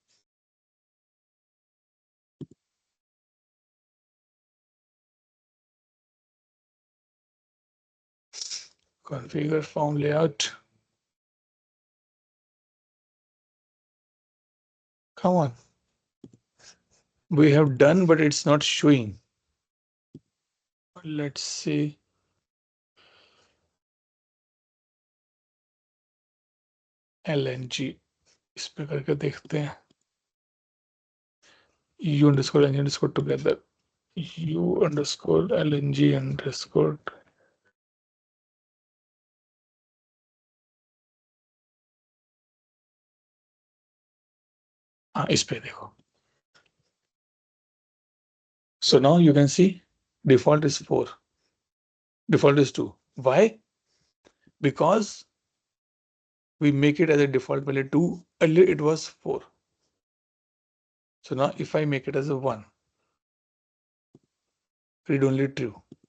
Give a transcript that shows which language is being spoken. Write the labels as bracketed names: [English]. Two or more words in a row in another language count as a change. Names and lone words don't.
[English] Configure form layout. Come on. We have done, but it's not showing. Let's see. LNG. [Hindi] इस पे करके देखते हैं. [English] U underscore LNG underscore together. U underscore LNG underscore. [Hindi] हाँ इस पे देखो. [English] So now you can see default is 4. Default is 2. Why? Because we make it as a default value 2. Earlier it was 4. So now if I make it as a 1, read only true.